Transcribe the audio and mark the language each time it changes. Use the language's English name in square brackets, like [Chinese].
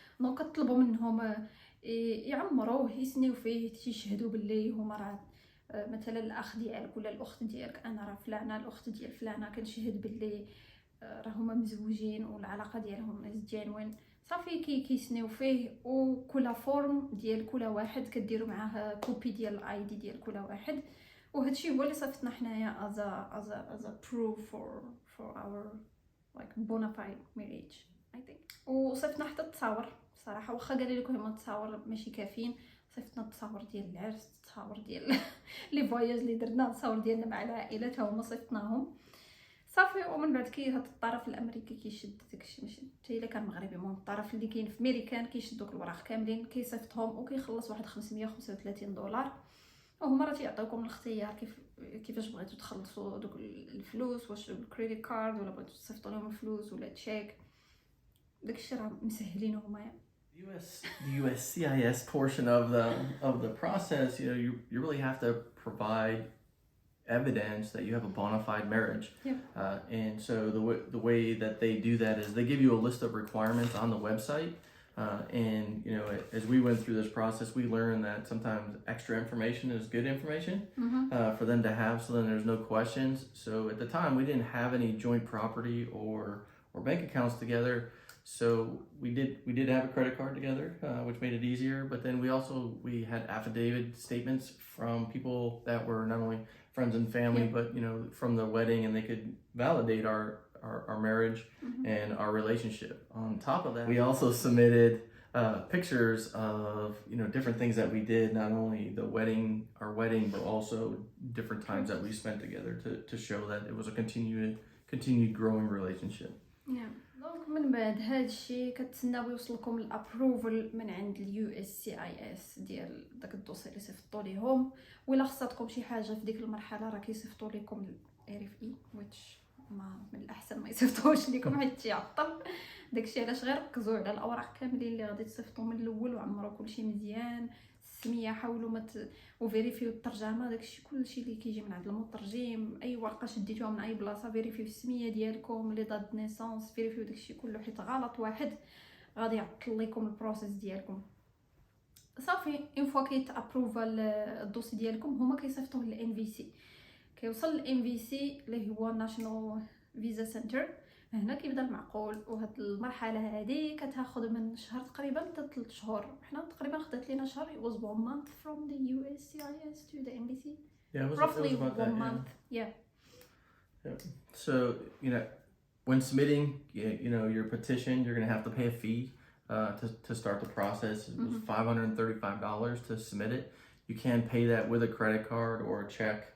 [Arabic] دونك كطلبوا منهم يعمروه، يسنيو فيه، تيشهدوا باللي هما راه مثلا الاخ ديالك ولا الاخت ديالك، انا راه فلانه الاخت ديال فلانه كنشهد باللي راه هما مزوجين والعلاقه ديالهم جينوين. صافي كيسنيو فيه، وكل فورم ديال كل واحد كديروا معاه كوبي ديال الاي دي ديال كل واحد. وهذا الشيء هو اللي صيفطنا حنايا [English] as a proof for our like bona fide marriage I think. [Arabic] وصيفطنا حتى التصاور صراحه، واخا قال لكم هما التصاور ماشي كافيين، صيفطنا التصاور ديال العرس، التصاور ديال لي فواياج اللي درنا، التصاور ديالنا مع العائله تا هما صيفطناهم صافي. ومن بعد هاد الطرف الامريكي كيشد داكشي، ماشي حتى الا كان مغربي، المهم الطرف اللي كاين في امريكان كيشد دوك الوراق كاملين كيصيفطهم، وكيخلص واحد $535. وهما راه تيعطيوكم الاختيار كيفاش بغيتو تخلصوا دوك الفلوس، واش بالكريديت كارد ولا بغيتو تصيفطوا لهم الفلوس ولا تشيك. داكشي راه مسهلينه هما. [English] The USCIS portion of the process, you really have to provide evidence that you have a bona fide marriage. And so the way that they do that is they give you a list of requirements on the website. And as we went through this process, we learned that sometimes extra information is good information for them to have, so then there's no questions. So at the time we didn't have any joint property or bank accounts together. So we did have a credit card together, which made it easier. But then we had affidavit statements from people that were not only friends and family, but from the wedding, and they could validate our marriage and our relationship. On top of that, we also submitted pictures of different things that we did, not only our wedding, but also different times that we spent together to show that it was a continued growing relationship. [Arabic] دونك من بعد هادشي كتسناو يوصلكم الابروفل من عند اليو اس سي اي اس ديال داك الدوسي اللي صيفطوا ليهم، ولا خصاتكم شي حاجه في ديك المرحله راه كيصيفطوا لكم الار اف اي which ما من الاحسن ما يصيفطوش لكم حيت تيعطل داكشي. علاش غير ركزوا على الاوراق كاملين اللي غادي تصيفطوا من الاول وعمروا كلشي مزيان، السميه حاولوا وفيريفيو الترجمه، داكشي كلشي اللي كيجي من عند المترجم، اي ورقه شديتوها من اي بلاصه فيريفيو السميه ديالكم، لي دات نيسانس فيريفيو داكشي كله، حيت غلط واحد غادي يعطل لكم البروسيس ديالكم. صافي اون فوا كيتابروفا الدوسي ديالكم هما كيصيفطوه للان في سي، كيوصل للان في سي اللي هو ناشونال فيزا سنتر. هنا كيبدا المعقول، وهاد المرحله هذه كتاخذ من شهر تقريبا حتى 3 شهور. حنا تقريبا خدات لينا شهر. [English] It was 1 month from the USCIS to the NVC. Yeah, roughly it was about 1 that, month. Yeah. So, when submitting, your petition, you're going to have to pay a fee to start the process. It was $535 to submit it. You can pay that with a credit card or a check.